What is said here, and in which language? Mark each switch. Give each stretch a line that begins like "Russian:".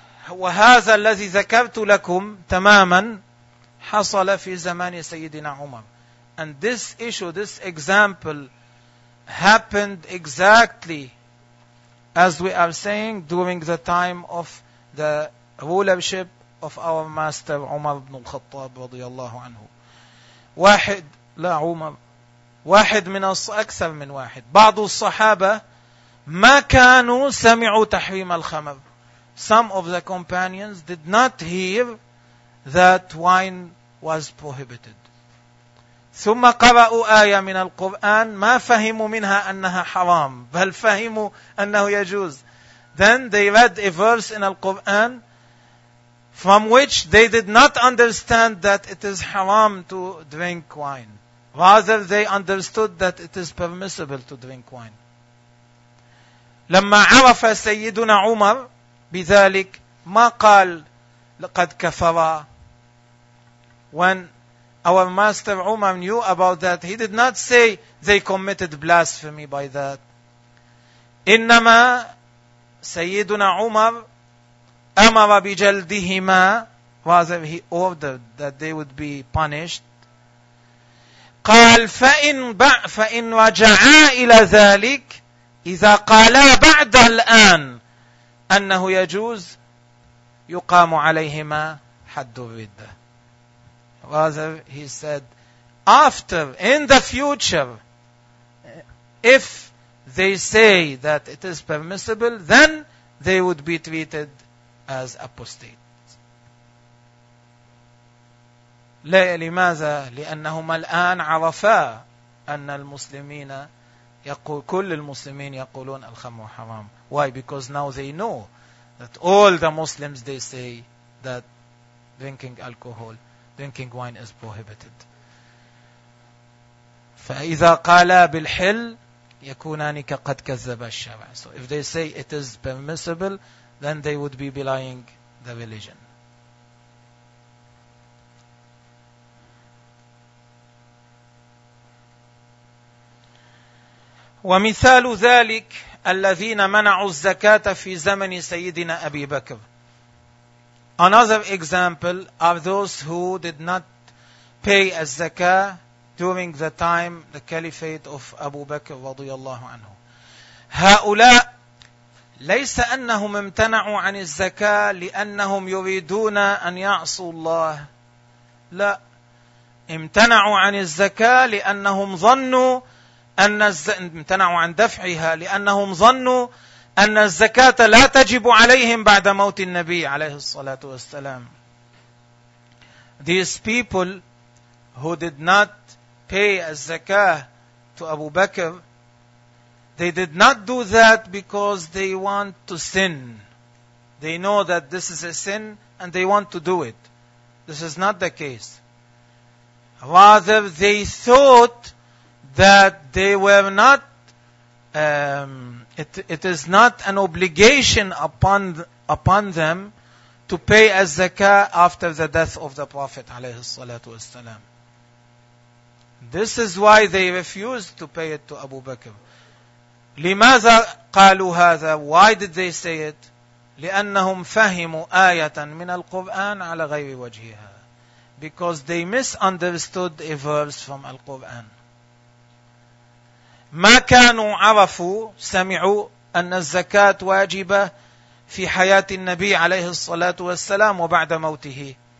Arabic: وهذا الذي ذكرت لكم تماما حصل في زمان سيدنا عمر.
English: And this issue, this example happened exactly as we are saying during the time of the rulership of our master Umar ibn al-Khattab
Arabic: رضي الله عنه. واحد لا عمر واحد من أكثر من واحد بعض الصحابة ما كانوا سمعوا تحريم الخمر.
English: Some of the companions did not hear that wine was prohibited.
Arabic: ثم قرأوا آية من القرآن ما فهموا منها أنها حرام بل فهموا أنه يجوز.
English: Then they read a verse in القرآن from which they did not understand that it is haram to drink wine. Rather, they understood that it is permissible to drink wine.
Arabic: لما عرف سيدنا عمر بذلك ما قال لقد كفر.
English: When our master Umar knew about that, he did not say they committed blasphemy by that.
Arabic: إنما سيدنا عمر أمر بجلدهما,
English: rather he ordered that they would be punished.
Arabic: قال فإن رجعا إلى ذلك إذا قالا بعد الآن أنه يجوز يقام عليهما حد الردة.
English: Rather he said, after, in the future, if they say that it is permissible, then they would be treated as apostate.
Arabic: لماذا؟ لأنهما الآن عرفا أن المسلمين يقول كل المسلمين يقولون الخمر حرام.
English: Why? Because now they know that all the Muslims, they say that drinking alcohol, drinking wine is prohibited.
Arabic: فإذا قالا بالحل يكونان كقد كذب الشرع.
English: So if they say it is permissible, then they would be belying the religion.
Arabic: ومثال ذلك الذين منعوا الزكاة في زمن سيدنا أبي بكر.
English: Another example are those who did not pay a zakah during the time, the caliphate of Abu Bakr
Arabic: رضي الله عنه. هؤلاء ليس أنهم امتنعوا عن الزكاة لأنهم يريدون أن يعصوا الله. لا. امتنعوا عن الزكاة لأنهم ظنوا أن امتنعوا عن دفعها لأنهم ظنوا أن الزكاة لا تجب عليهم بعد موت النبي عليه الصلاة والسلام.
English: These people who did not pay الزكاه to Abu Bakr, they did not do that because they want to sin. They know that this is a sin and they want to do it. This is not the case. Rather, they thought that they were not, it is not an obligation upon them to pay a zakah after the death of the Prophet
Arabic: عليه الصلاة والسلام.
English: This is why they refused to pay it to Abu Bakr.
Arabic: لماذا قالوا هذا?
English: Why did they say it?
Arabic: لأنهم فهموا آية من القرآن على غير وجهها.
English: Because they misunderstood a verse from Al-Quran.
Arabic: ما كانوا عرفوا سمعوا أن الزكاة واجبة في حياة النبي عليه الصلاة والسلام وبعد موته.